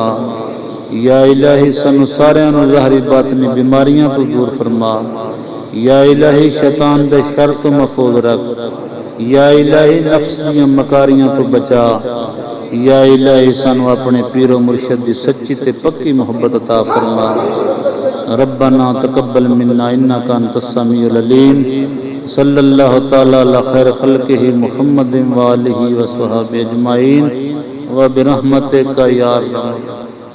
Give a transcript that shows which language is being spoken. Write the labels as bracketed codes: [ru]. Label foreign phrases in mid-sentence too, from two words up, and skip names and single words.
[ar] يا إلهي [pa] سانوں ساریاں نوں ظاہری باطنی بیماریاں تو دور فرما. [ar] يا إلهي [pa] شیطان دے شر تو محفوظ رکھ. [ar] يا إلهي [pa] نفس دی مکاریاں تو بچا. [ar] يا إلهي [pa] سانوں اپنے پیرو مرشد دی سچی تے پکی محبت عطا فرما. [ar] ربنا تقبل منا إنك أنت السميع العليم. صلى الله تعالى على خير خلقه محمد وآله وصحبه أجمعين وبرحمتك يا أرحم.